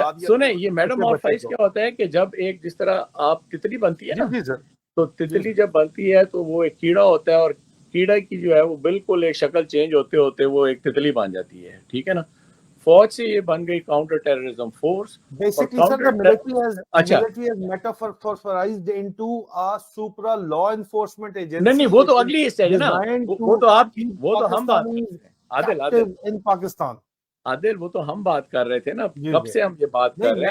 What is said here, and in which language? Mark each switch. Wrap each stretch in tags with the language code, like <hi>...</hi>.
<ur>بنا دیا. سنیں، یہ میٹامورفائز کیا ہوتا ہے کہ جب ایک جس طرح آپ تتلی بنتی ہے نا، جی سر. تو تتلی جب بنتی ہے تو وہ ایک کیڑا ہوتا ہے، اور کیڑا کی جو ہے وہ بالکل ایک شکل چینج ہوتے ہوتے وہ ایک تتلی بن جاتی ہے، ٹھیک ہے نا. فوج سے یہ بن گئی counter terrorism force.</ur> <en>Basically, sir, the military has metamorphosed into a supra law enforcement agency.</en> <ur>نہیں وہ تو اگلی اسٹیج ہے نا، وہ تو آپ کی، وہ تو ہم بات</ur> <en>Adil in Pakistan.</en> <ur>عادل وہ تو ہم بات کر رہے تھے نا، کب سے ہم یہ بات کر رہے ہیں.</ur>